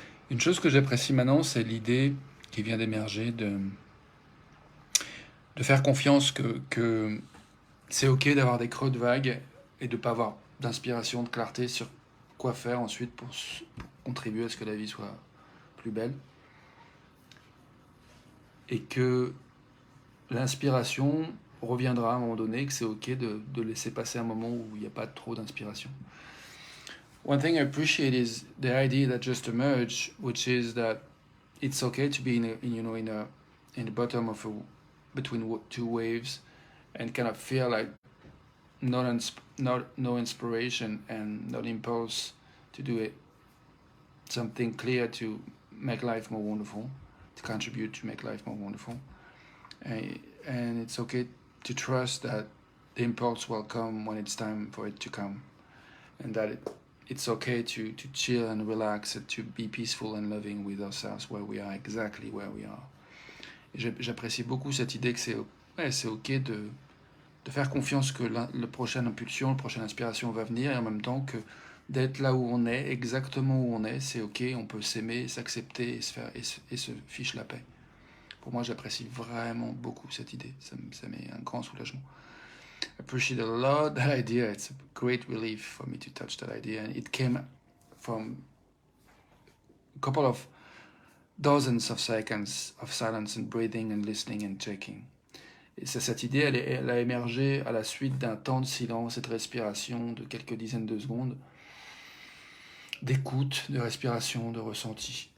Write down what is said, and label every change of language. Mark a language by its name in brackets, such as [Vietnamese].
[French] Une chose que j'apprécie maintenant, c'est l'idée qui vient d'émerger de faire confiance que c'est ok d'avoir des creux de vague et de ne pas avoir d'inspiration, de clarté sur quoi faire ensuite pour contribuer à ce que la vie soit plus belle. Et que l'inspiration reviendra à un moment donné, que c'est ok de laisser passer un moment où il n'y a pas trop d'inspiration. [English] One thing I appreciate is the idea that just emerged, which is that it's okay to be in the bottom of between two waves and kind of feel like not no inspiration and no impulse to do it something clear to make life more wonderful, to contribute to make life more wonderful, and it's okay to trust that the impulse will come when it's time for it to come, and that it's okay to chill and relax and to be peaceful and loving with ourselves where we are, exactly where we are. [French] Et j'apprécie beaucoup cette idée que c'est ok de faire confiance que la prochaine impulsion, la prochaine inspiration va venir et en même temps que d'être là où on est, exactement où on est, c'est ok, on peut s'aimer, s'accepter et se fiche la paix. Pour moi, j'apprécie vraiment beaucoup cette idée. Ça met un grand soulagement. [English] I appreciate a lot that idea. It's a great relief for me to touch that idea. And it came from a couple of dozens of seconds of silence and breathing and listening and checking. [French] Et cette idée, elle a émergé à la suite d'un temps de silence et de respiration de quelques dizaines de secondes, d'écoute, de respiration, de ressenti.